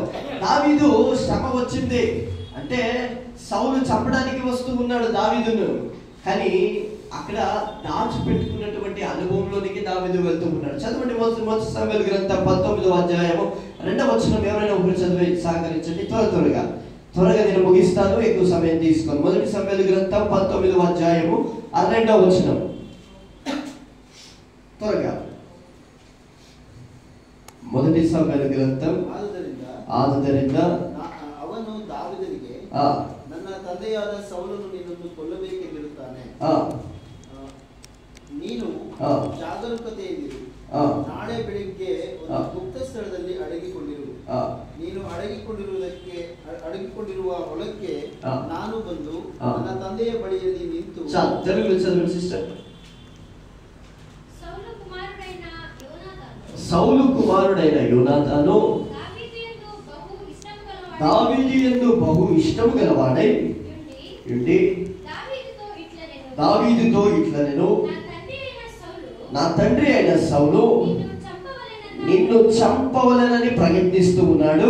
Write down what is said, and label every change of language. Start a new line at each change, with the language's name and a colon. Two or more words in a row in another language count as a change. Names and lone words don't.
Telugu: దావీదు శ్రమ వచ్చింది అంటే సౌలు చంపడానికి వస్తూ ఉన్నాడు దావీదును, కానీ అక్కడ దాచిపెట్టుకున్నటువంటి అనుభవంలోనికి దావీదు వెళ్తూ ఉన్నాడు. చదవండి, మొదటి సమూయేలు గ్రంథం 19వ అధ్యాయం 2వ వచనం. ఎవరైనా ఒకరు చదివి సహకరించండి. త్వరగా నేను ముగిస్తాను, ఎక్కువ సమయం తీసుకోను. మొదటి సమూయేలు గ్రంథం 19వ అధ్యాయము 2వ వచనం. త్వరగా.
Kannada: ಮೊದಟಿ ಸಮುವೇಲ ಗ್ರಂಥ ಆದುದರಿಂದ ಅವನು ದಾವೀದನಿಗೆ ನನ್ನ ತಂದೆಯಾದ ಸೌಲನು ನಿನ್ನನ್ನು ಕೊಲ್ಲಬೇಕೆಂದಿರುತ್ತಾನೆ. ನೀನು ಜಾಗರೂಕತೆಯಿಂದಿರು. ನಾಳೆ ಬೆಳಿಗ್ಗೆ ಒಂದು ಗುಪ್ತ ಸ್ಥಳದಲ್ಲಿ ಅಡಗಿಕೊಂಡಿರು. ನೀನು ಅಡಗಿಕೊಂಡಿರುವ ಹೊಲಕ್ಕೆ ನಾನು ಬಂದು ನನ್ನ ತಂದೆಯ ಬಳಿಯಲ್ಲಿ ನಿಂತು
Telugu: సౌలు కుమారుడైన యోనాతాను దావీదు యందు బహు ఇష్టము గలవాడై ఏంటి? దావీదుతో ఇట్లా నేను నా తండ్రి అయిన సౌలు నిన్ను చంపవలెనని ప్రయత్నిస్తూ ఉన్నాడు.